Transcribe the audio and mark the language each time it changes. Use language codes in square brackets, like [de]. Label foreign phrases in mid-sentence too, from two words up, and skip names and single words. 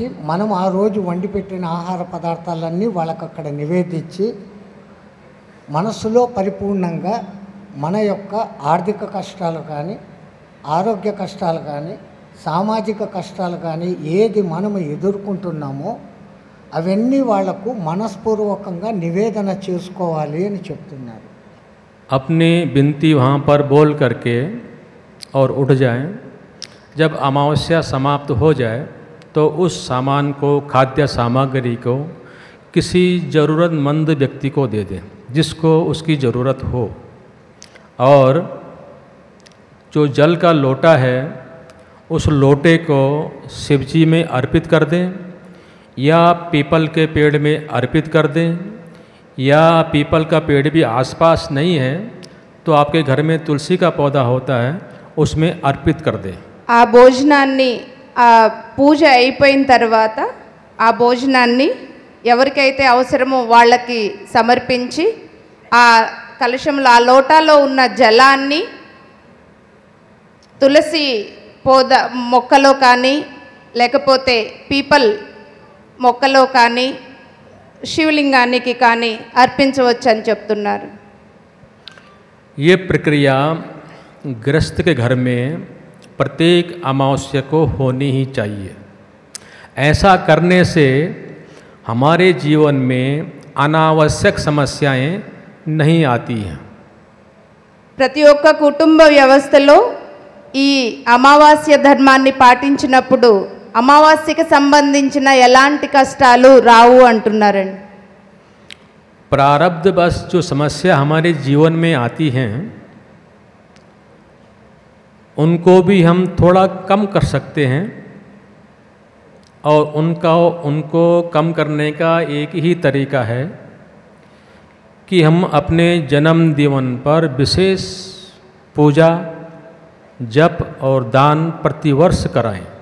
[te] మనం ఆ రోజు వండి పెట్టిన ఆహార పదార్థాలన్నీ వాళ్ళకు అక్కడ నివేదించి మనస్సులో పరిపూర్ణంగా మన యొక్క ఆర్థిక కష్టాలు కానీ ఆరోగ్య కష్టాలు కానీ సామాజిక కష్టాలు కానీ ఏది మనము ఎదుర్కొంటున్నామో అవన్నీ వాళ్లకు మనస్పూర్వకంగా నివేదన చేసుకోవాలి అని చెప్తున్నారు। [hi] अपनी विनती वहाँ पर बोल करके और उठ जाएं। जब अमावस्या समाप्त हो जाए तो उस सामान को खाद्य सामग्री को किसी ज़रूरतमंद व्यक्ति को दे दें जिसको उसकी ज़रूरत हो, और जो जल का लोटा है उस लोटे को शिवजी में अर्पित कर दें या पीपल के पेड़ में अर्पित कर दें, या पीपल का पेड़ भी आसपास नहीं है तो आपके घर में तुलसी का पौधा होता है, उसमें अर्पित कर दें। [te] ఆ భోజనాన్ని ఆ పూజ అయిపోయిన తర్వాత ఆ భోజనాన్ని ఎవరికైతే అవసరమో వాళ్ళకి సమర్పించి ఆ కలశంలో ఆ లోటాలో ఉన్న జలాన్ని తులసి పోద మొక్కలో కానీ లేకపోతే పీపల్ మొక్కలో కానీ శివలింగానికి కానీ అర్పించవచ్చు అని చెప్తున్నారు। [hi] ये प्रक्रिया गृहस्थ के घर में प्रत्येक अमावस्या को होनी ही चाहिए। ऐसा करने से हमारे जीवन में अनावश्यक समस्याएं नहीं आती हैं। [te] ప్రతి ఒక్క కుటుంబ వ్యవస్థలో ఈ అమావాస్య ధర్మాన్ని పాటించినప్పుడు అమావాస్యకి సంబంధించిన ఎలాంటి కష్టాలు రావు అంటున్నారండి। [hi] प्रारब्ध बस जो समस्या हमारे जीवन में आती हैं उनको भी हम थोड़ा कम कर सकते हैं, और उनको कम करने का एक ही तरीका है कि हम अपने जन्मदिन पर विशेष पूजा, जप और दान प्रतिवर्ष कराएं।